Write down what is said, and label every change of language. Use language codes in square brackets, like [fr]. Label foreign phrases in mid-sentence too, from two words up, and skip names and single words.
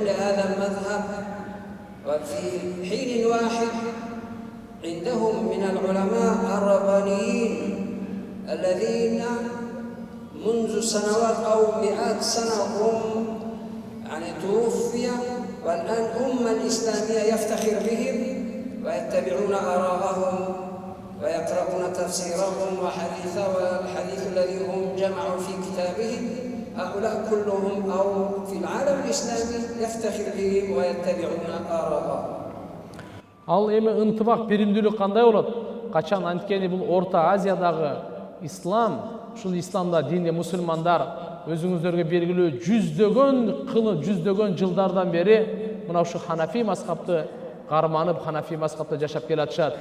[ar] هذا المذهب، وفي حين واحد عندهم من العلماء الربانيين الذين منذ سنوات أو مئات سنة هم توفي، والآن الأمة الإسلامية يفتخر بهم ويتبعون آراءهم ويقرؤون تفسيرهم والحديث الذي هم جمعوا في كتابهم. هؤلاء كلهم أو في العالم الإسلامي يفتخر بهم ويتبعون آراءهم. [ky] Ал эми ынтымак, биримдүүлүк кандай болот? Качан анткени бул Орто Азиядагы ислам, ушул исламда динде мусулмандар өзүңүздөргө белгилүү жүздөгөн жылдардан бери мына ушу Ханафи мазхабты карманып, Ханафи мазхабта жашап келатышат.